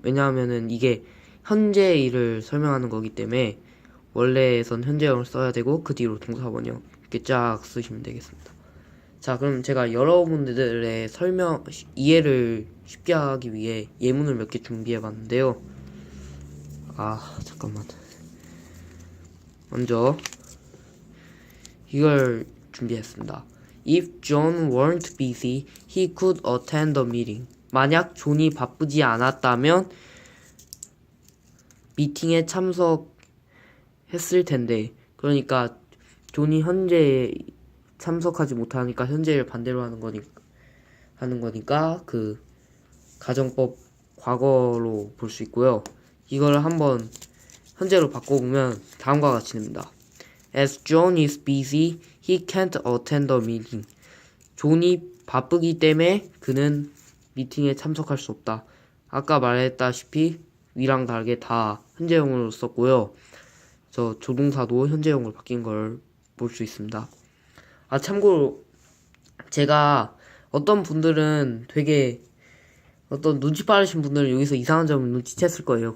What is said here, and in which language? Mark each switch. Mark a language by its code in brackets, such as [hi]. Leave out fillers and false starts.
[ko] 왜냐하면은 이게 현재 일을 설명하는 거기 때문에 원래에선 현재형을 써야 되고 그 뒤로 동사 원형 이렇게 쫙 쓰시면 되겠습니다. 자, 그럼 제가 여러분들의 이해를 쉽게 하기 위해 예문을 몇 개 준비해 봤는데요. 잠깐만. 먼저 이걸 준비했습니다. [en] If John weren't busy, he could attend the meeting. [ko] 만약 존이 바쁘지 않았다면 미팅에 참석했을 텐데, 그러니까 존이 현재 참석하지 못하니까 현재를 반대로 하는 거니까 그 가정법 과거로 볼 수 있고요. 이걸 한번 현재로 바꿔보면 다음과 같이 됩니다. [en] As John is busy, he can't attend the meeting. [ko] 존이 바쁘기 때문에 그는 미팅에 참석할 수 없다. 아까 말했다시피 위랑 다르게 다 현재형으로 썼고요. 저 조동사도 현재형으로 바뀐 걸 볼 수 있습니다. 참고로 제가 어떤 분들은 어떤 눈치 빠르신 분들은 여기서 이상한 점을 눈치챘을 거예요.